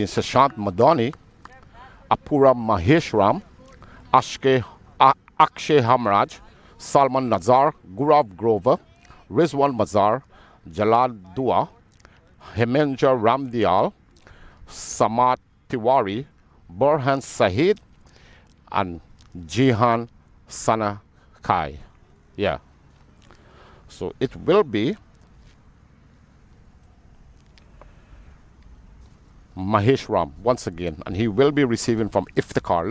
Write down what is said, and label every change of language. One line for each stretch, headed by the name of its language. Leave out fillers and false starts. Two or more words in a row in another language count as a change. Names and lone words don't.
English: Sashant Madani, Apura Mahesh Ram, Akshay Hamraj, Salman Nazar, Gurav Grover, Rizwan Mazar, Jalal Dua, Hemendra Ramdial, Samat Tiwari, Burhan Sahid, and Jihan Sanakai. Yeah. So it will be Mahesh Ram once again, and he will be receiving from Iftikhar.